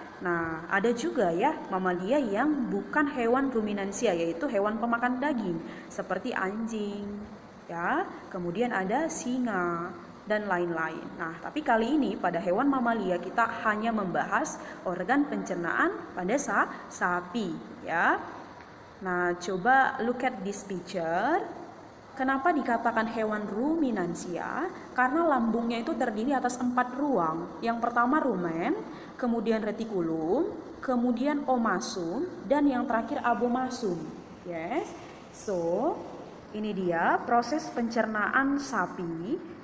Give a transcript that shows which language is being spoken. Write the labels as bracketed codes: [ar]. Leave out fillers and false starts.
[id] Nah, ada juga ya mamalia yang bukan hewan ruminansia, yaitu hewan pemakan daging, seperti anjing, ya. Kemudian ada singa dan lain-lain. Nah, tapi kali ini pada hewan mamalia kita hanya membahas organ pencernaan pada sapi, ya. Nah, coba [en] look at this picture. [id] Kenapa dikatakan hewan ruminansia? Karena lambungnya itu terdiri atas 4 ruang. Yang pertama rumen, kemudian retikulum, kemudian omasum, dan yang terakhir abomasum. Yes. So, ini dia proses pencernaan sapi.